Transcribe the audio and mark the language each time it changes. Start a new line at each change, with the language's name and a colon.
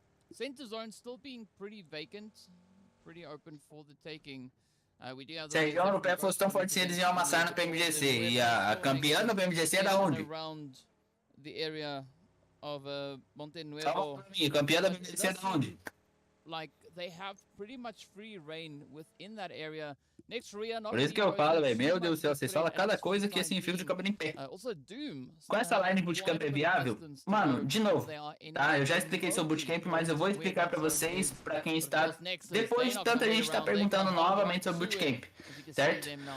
English: Center zone still being pretty vacant, pretty open for the taking.
Portuguese: Se a região europeia fosse tão forte, eles iam amassar no PMGC. E a campeã do PMGC é da onde?
English: The area of
Portuguese: Montenuevo. Campeã da PMGC é da onde?
English: Like they have pretty much free reign within that area. Next Rüya,
Portuguese: por isso que eu falo, velho. Meu Deus do céu, vocês falam cada coisa que esse fio de cabelo em pé. Com essa line bootcamp é viável? Mano, de novo, tá? Eu já expliquei sobre o bootcamp, mas eu vou explicar pra vocês, pra quem está... Depois de tanta gente tá perguntando novamente sobre o bootcamp, certo?